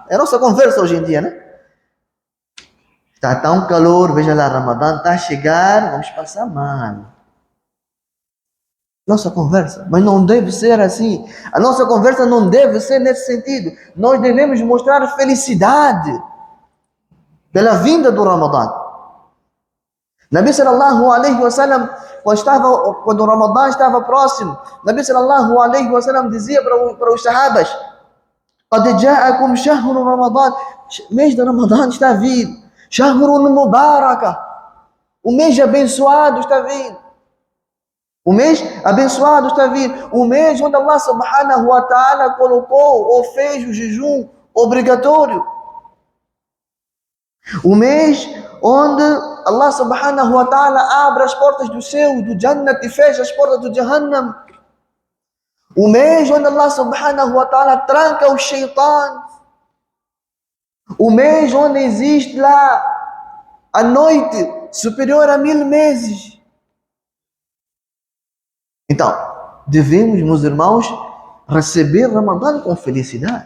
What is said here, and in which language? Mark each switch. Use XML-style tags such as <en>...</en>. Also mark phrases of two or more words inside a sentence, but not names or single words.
<pt>É a nossa conversa hoje em dia, né? Está tão calor, veja lá, Ramadã está a chegar, vamos passar mal. Nossa conversa, mas não deve ser assim. A nossa conversa não deve ser nesse sentido. Nós devemos mostrar felicidade pela vinda do Ramadã.</pt> <ar>نبي صلى الله عليه وسلم,</ar> <pt>quando o Ramadã estava próximo,</pt> <ar>نبي صلى الله عليه وسلم</ar> <pt>dizia para os sahabas:</pt> <ar>"قد جاءكم شهر رمضان."</ar> <pt>Mês de Ramadã está vindo.</pt> <ar>شهر مباركة.</ar> <pt>O mês abençoado está vindo. O mês abençoado está vindo. O mês onde Allah</pt> <ar>سبحانه وتعالى</ar> <pt>colocou ou fez o jejum obrigatório. O mês onde Allah</pt> <ar>سبحانه وتعالى</ar> <pt>abre as portas do céu, do Jannat, e fecha as portas do Jahannam. O mês onde Allah</pt> <ar>سبحانه وتعالى</ar> <pt>tranca o shaitan. O mês onde existe lá a noite superior a 1000 meses. Então, devemos, meus irmãos, receber Ramadã com felicidade.</pt>